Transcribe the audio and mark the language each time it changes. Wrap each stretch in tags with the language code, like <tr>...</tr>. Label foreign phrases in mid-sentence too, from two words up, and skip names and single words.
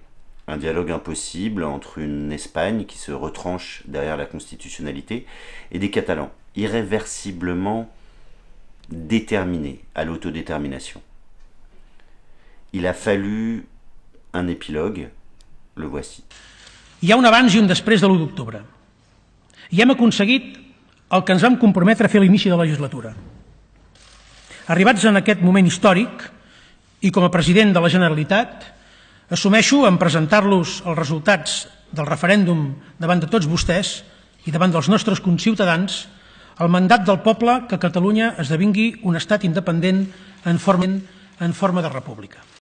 <fr>Un dialogue impossible entre une Espagne qui se retranche derrière la constitutionnalité et des Catalans, irréversiblement déterminés à l'autodétermination. Il a fallu un épilogue, le voici.</fr> <ca>Hi ha un abans i un després de l'1 d'octubre. I hem aconseguit el que ens vam comprometre a fer a l'inici de la legislatura. Arribats en aquest moment històric, i com a president de la Generalitat, assumeixo en presentar-los els resultats del referèndum davant de tots vostès i davant dels nostres conciutadans el mandat del poble que Catalunya esdevingui un estat independent en forma de república.</ca>